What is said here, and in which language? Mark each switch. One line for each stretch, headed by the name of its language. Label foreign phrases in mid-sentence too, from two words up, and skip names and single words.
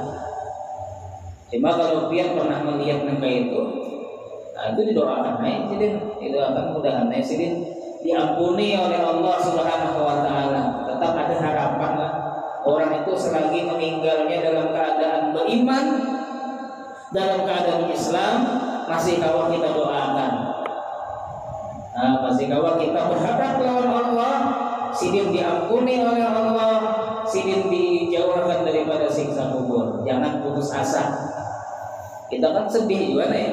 Indonesian: Cuma kalau dia pernah melihat nengka itu, nah itu didoakan naik sidin, itu akan mudahan naik sidin diampuni oleh Allah Subhanahu wa taala. Tetap ada harapan lah. Orang itu selagi meninggalnya dalam keadaan beriman, dalam keadaan Islam,
Banjar: masih kawah kita doakan.
Indonesian: Nah, masih kawah kita berharap lawan Allah, sidin diampuni oleh Allah, sidin dijauhkan daripada siksa kubur. Jangan putus asa. Kita kan sedih juga nih.